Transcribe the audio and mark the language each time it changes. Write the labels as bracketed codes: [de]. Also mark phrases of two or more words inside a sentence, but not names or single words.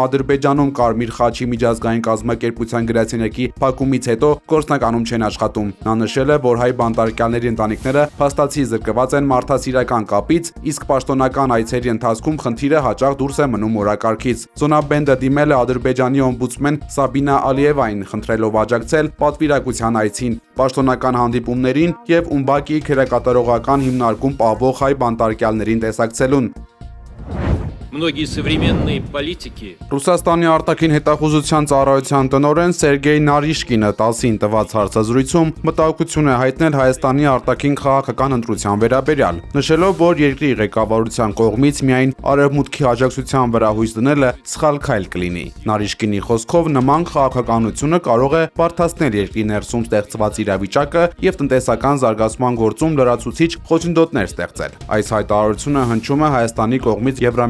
[hy] Ադրբեջանում Կարմիր խաչի միջազգային կազմակերպության գրասենյակի փակումից հետո գործնականում չեն աշխատում։ Նա նշել է, որ հայ բանտարկյալների ընտանիքները փաստացի զրկված են մարդասիրական կապից, իսկ պաշտոնական այցերի ընթացքում խնդիրը հաճախ դուրս է մնում օրակարգից։ Զոնաբենդը դիմել է Ադրբեջանի օմբուդսմեն Սաբինա Ալիևային, խնդրելով աջակցել պատվիրակության այցին, պաշտոնական հանդիպումներին եւ Ումբակի քերակատարողական հիմնարկում պահվող հայ բանտարկյալներին տեսակցելուն։ [ru] Многие современные политики [hy] Ռուսաստանի արտաքին հետախուզության ծառայության տնօրեն Սերգեյ Նարիշկինը 10-ին տված հարցազրույցում մտահոգություն է հայտնել Հայաստանի արտաքին քաղաքական ընտրության վերաբերյալ, նշելով, որ երկրի ղեկավարության կողմից միայն արևմուտքի աջակցության վրա հույս դնելը սխալ քայլ կլինի։ Նարիշկինի խոսքով նման քաղաքականությունը կարող է բարդացնել երկրի ներսում ստեղծված իրավիճակը եւ տնտեսական զարգացման գործում լրացուցիչ խոչընդոտներ ստեղծել։ Այս հայտարարությունը հնչում է Հայաստանի կողմից Եվրամիության